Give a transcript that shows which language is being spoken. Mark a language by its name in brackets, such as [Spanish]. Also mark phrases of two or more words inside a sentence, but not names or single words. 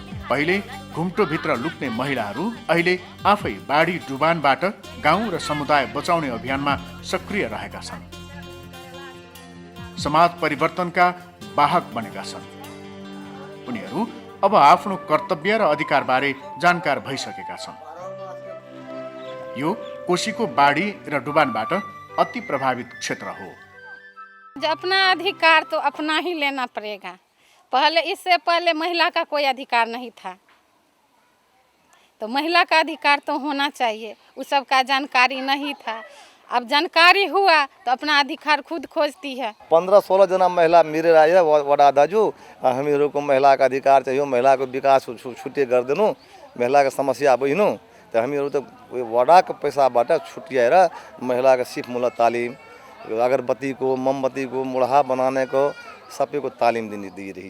[Nepali] पहिले घुम्टोभित्र लुक्ने महिलाहरू अहिले आफै बाढी डुबानबाट गाउँ र समुदाय बचाउने अभियानमा सक्रिय रहेका छन्। समाज परिवर्तनका वाहक बनेका छन्। उनीहरू अब आफ्नो कर्तव्य र अधिकारबारे जानकार भइसकेका छन्। यो कोशीको बाढी र डुबानबाट अति प्रभावित क्षेत्र हो। [Hindi] अपना अधिकार तो अपना ही लेना पड़ेगा। इससे पहले महिला का कोई अधिकार नहीं था, तो महिला का अधिकार तो होना चाहिए। उस सब का जानकारी नहीं था, अब जानकारी हुआ तो अपना अधिकार खुद खोजती है। [Nepali] 15-16 जना महिला मिलेर आए वडा दाजु, हामीहरूको महिलाको अधिकार चाहियो, महिलाको विकास छुट्टै गरिदिनु, महिलाको समस्या बुझ्नु। त हामीहरू त वडाको पैसाबाट छुट्याएर महिलाको सिपमूलक तालिम, अगरबत्तीको, मोमबत्तीको, मुढा बनानेको सबैको तालिम दिइरहेछ।